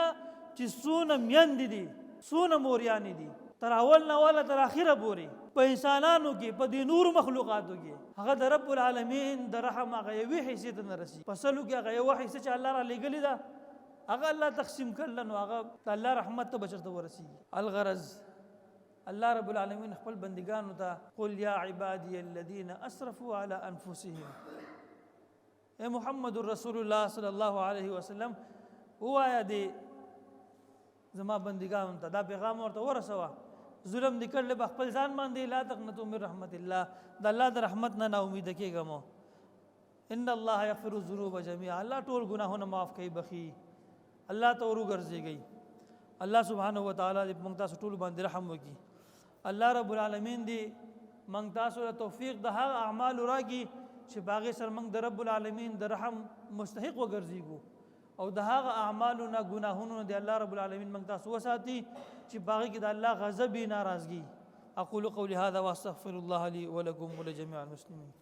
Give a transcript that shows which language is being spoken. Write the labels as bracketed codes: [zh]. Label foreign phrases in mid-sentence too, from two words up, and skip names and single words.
[ps] چې څونه میندې دي څونه موریانې دي تر اول نه والا تر اخره پورې په انسانانو کې په دې نور مخلوقاتو کې هغه د رب العالمین د رحم هغه یوې حیثیت نه رسي په سلو کې هغه یوه حیثیت چې الله را لېږلې ده هغه الله تقسیم کړله نو هغه د الله رحمت ته بچرته ورسېږي الغرض الله رب العالمین خپل بندگانو ته [ar] قل یا عبادی الذین اسرفوا علی انفسهم [ps] اے محمد رسول الله [ar] صلی الله علیه وسلم [ps] وایا دې زما بندگانو ته دا پیغام ورته ورسوه ظلم دې کړل په خپل ځان باندې [ar] لا تقنطوا من رحمت الله [ps] د الله د رحمت نه نا امید کېږه مو [ar] ان الله یغفر الذنوب جميعا [ps] الله ټول ګناهونه معاف کوي بخي الله ته ورګرځيږي الله [ar] سبحانه و تعالی [ps] دې موږ تاسو ټول باندې رحم وکړي الله رب العالمین دې موږ تاسو ته توفیق د هغه اعمال راکړي چې باغې سره موږ د رب العالمین د رحم مستحق وګرځيږو او د هغه اعمالو نه ګناهونو دې الله رب العالمین موږ تاسو وساتي چې باغې کې د الله غضب ناراضگی. [ar] اقول قولي هذا واستغفر الله لي ولكم ولجميع المسلمين.